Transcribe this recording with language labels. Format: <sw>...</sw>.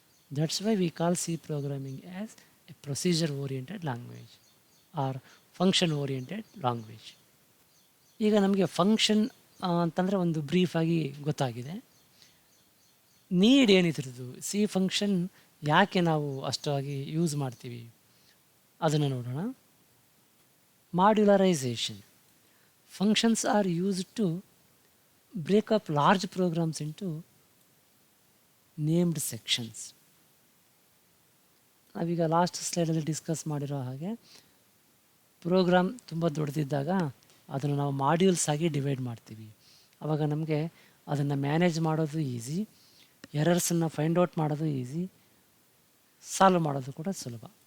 <en>That's why we call C programming as a procedure oriented language or function oriented language.</en> <kn>ಈಗ ನಮಗೆ function ಅಂತಂದರೆ ಒಂದು ಬ್ರೀಫಾಗಿ ಗೊತ್ತಾಗಿದೆ. Need ಏನಿದ್ರದ್ದು, C function ಯಾಕೆ ನಾವು ಅಷ್ಟಾಗಿ ಯೂಸ್ ಮಾಡ್ತೀವಿ ಅದನ್ನು ನೋಡೋಣ.</kn> <en>Modularization. Functions are used to break up large programs into named sections.</en> <kn>ನಾವೀಗ ಲಾಸ್ಟ್ ಸ್ಲೈಡಲ್ಲಿ ಡಿಸ್ಕಸ್ ಮಾಡಿರೋ ಹಾಗೆ ಪ್ರೋಗ್ರಾಮ್ ತುಂಬ ದೊಡ್ಡದಿದ್ದಾಗ ಅದನ್ನು ನಾವು ಮಾಡ್ಯೂಲ್ಸ್ ಆಗಿ ಡಿವೈಡ್ ಮಾಡ್ತೀವಿ. ಆವಾಗ ನಮಗೆ ಅದನ್ನು ಮ್ಯಾನೇಜ್ ಮಾಡೋದು ಈಸಿ, ಎರರ್ಸನ್ನು ಫೈಂಡ್ ಔಟ್ ಮಾಡೋದು ಈಸಿ, ಸಾಲ್ವ್ ಮಾಡೋದು ಕೂಡ ಸುಲಭ.</kn>